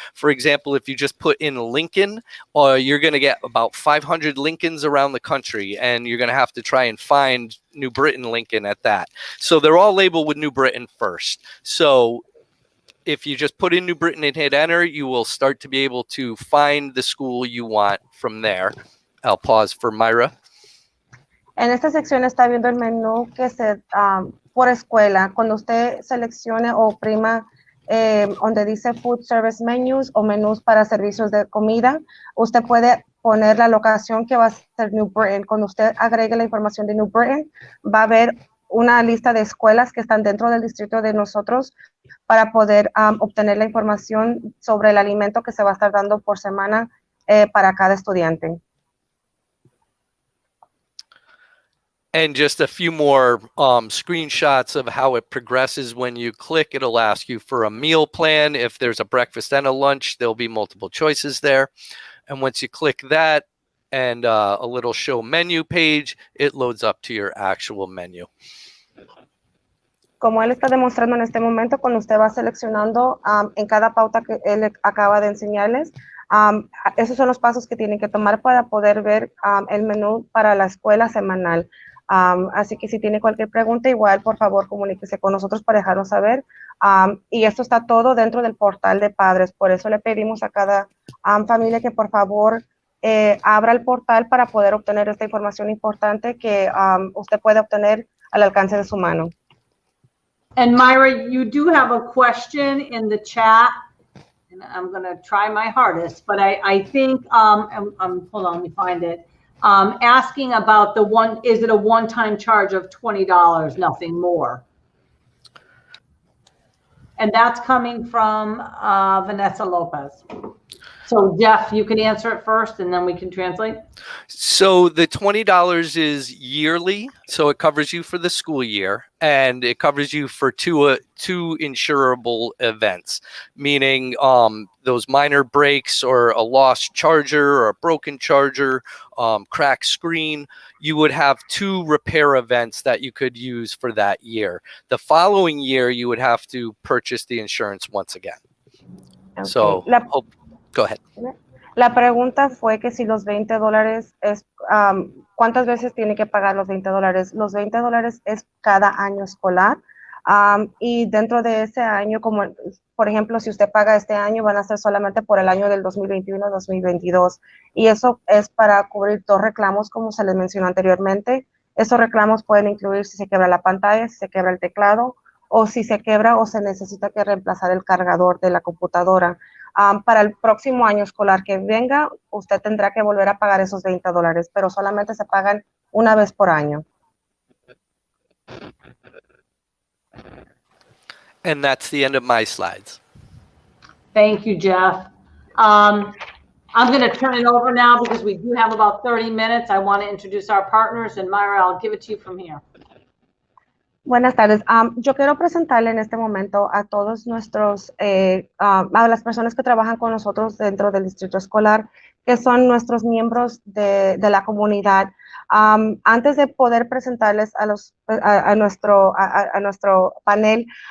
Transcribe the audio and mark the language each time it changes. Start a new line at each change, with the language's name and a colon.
English: For example, if you just put in Lincoln, you're going to get about 500 Lincolns around the country, and you're going to have to try and find New Britain Lincoln at that. So they're all labeled with New Britain first. So if you just put in New Britain and hit enter, you will start to be able to find the school you want from there. I'll pause for Myra.
Spanish: En esta sección está viendo el menú que se por escuela. Cuando usted seleccione o oprima donde dice Food Service Menus o menús para servicios de comida, usted puede poner la locación que va a ser New Britain. Cuando usted agregue la información de New Britain, va a ver una lista de escuelas que están dentro del distrito de nosotros para poder obtener la información sobre el alimento que se va a estar dando por semana para cada estudiante.
English: And just a few more screenshots of how it progresses. When you click, it'll ask you for a meal plan. If there's a breakfast and a lunch, there'll be multiple choices there. And once you click that and a little show menu page, it loads up to your actual menu.
Spanish: Como él está demostrando en este momento, cuando usted va seleccionando en cada pauta que él acaba de enseñarles, esos son los pasos que tienen que tomar para poder ver el menú para la escuela semanal. Así que si tiene cualquier pregunta, igual, por favor, comuníquese con nosotros para dejarnos saber. Y esto está todo dentro del portal de padres. Por eso le pedimos a cada familia que, por favor, abra el portal para poder obtener esta información importante que usted puede obtener al alcance de su mano.
English: And Myra, you do have a question in the chat, and I'm going to try my hardest, but I think, hold on, let me find it. Asking about is it a one-time charge of $20, nothing more? And that's coming from Vanessa Lopez. So Jeff, you can answer it first and then we can translate. So the $20 is yearly. So it covers you for the school year and it covers you for two insurable events, meaning those minor breaks or a lost charger or a broken charger, cracked screen. You would have 2 repair events that you could use for that year. The following year, you would have to purchase the insurance once again. Okay. So go ahead.
Spanish: La pregunta fue que si los $20 es, ¿cuántas veces tiene que pagar los $20? Los $20 es cada año escolar. Y dentro de ese año, como por ejemplo, si usted paga este año, van a ser solamente por el año del 2021-2022. Y eso es para cubrir 2 reclamos, como se les mencionó anteriormente. Esos reclamos pueden incluir si se quebra la pantalla, si se quebra el teclado, o si se quebra o se necesita que reemplazar el cargador de la computadora. Para el próximo año escolar que venga, usted tendrá que volver a pagar esos $20, pero solamente se pagan una vez por año.
English: And that's the end of my slides. Thank you, Jeff. I'm going to turn it over now because we do have about 30 minutes. I want to introduce our partners, and Myra, I'll give it to you from here.
Spanish: Buenas tardes. Yo quiero presentarle en este momento a todos nuestros, a las personas que trabajan con nosotros dentro del distrito escolar, que son nuestros miembros de la comunidad. Antes de poder presentarles a nuestro panel,